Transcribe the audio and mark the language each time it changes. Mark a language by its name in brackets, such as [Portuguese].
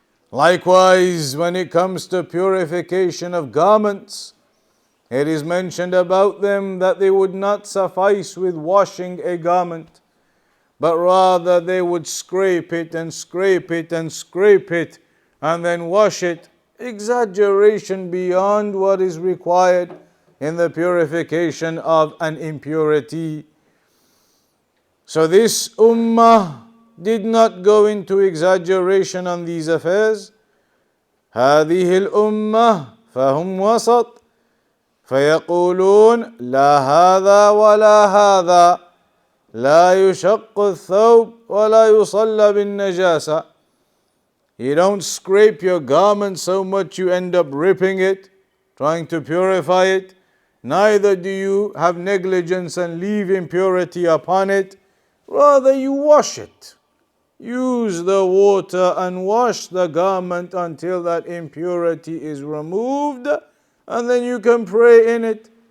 [English] Likewise, when it comes to purification of garments, it is mentioned about them that they would not suffice with washing a garment, but rather they would scrape it and scrape it and scrape it and then wash it. Exaggeration beyond what is required in the purification of an impurity. So this ummah did not go into exaggeration on these affairs. [Arabic] هذه الأمة فهم وسط فيقولون لا هذا ولا هذا لا يشق الثوب ولا يصلى بالنجاسة. [English] You don't scrape your garment so much you end up ripping it, trying to purify it. Neither do you have negligence and leave impurity upon it. Rather you wash it. Use the water and wash the garment until that impurity is removed, and then you can pray in it.